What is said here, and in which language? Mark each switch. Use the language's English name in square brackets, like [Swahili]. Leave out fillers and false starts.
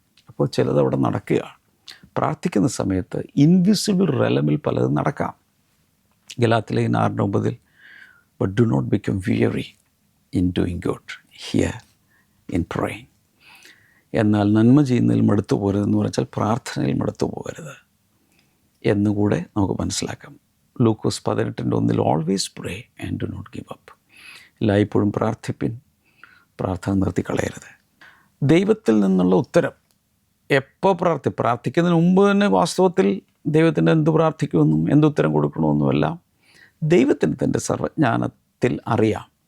[Malayalam] അപ്പോൾ ചിലതവിടെ നടക്കുകയാണ്. പ്രാർത്ഥിക്കുന്ന സമയത്ത് ഇൻവിസിബിൾ റെലമിൽ പലതും നടക്കാം. [English] ഗലാത്യലേഖനം 6:9 but do not become weary in doing good, here in praying. [Malayalam] എന്നാൽ നന്മ ചെയ്യുന്നതിൽ മടുത്തു പോകരുതെന്ന് പറഞ്ഞാൽ പ്രാർത്ഥനയിൽ മടുത്തു പോകരുത് എന്നുകൂടെ നമുക്ക് മനസ്സിലാക്കാം. [English] Lukose 18:1 always pray and do not give up. [Malayalam] എല്ലായ്പ്പോഴും പ്രാർത്ഥിപ്പിൻ, പ്രാർത്ഥന നിർത്തിക്കളയരുത്. ദൈവത്തിൽ നിന്നുള്ള ഉത്തരം എപ്പോൾ പ്രാർത്ഥിക്കുന്നതിന് മുമ്പ് തന്നെ വാസ്തവത്തിൽ ദൈവത്തിൻ്റെ എന്ത് പ്രാർത്ഥിക്കുമെന്നും എന്തുത്തരം കൊടുക്കണമെന്നുമെല്ലാം ദൈവത്തിന് തൻ്റെ സർവജ്ഞാനത്തിൽ അറിയാം.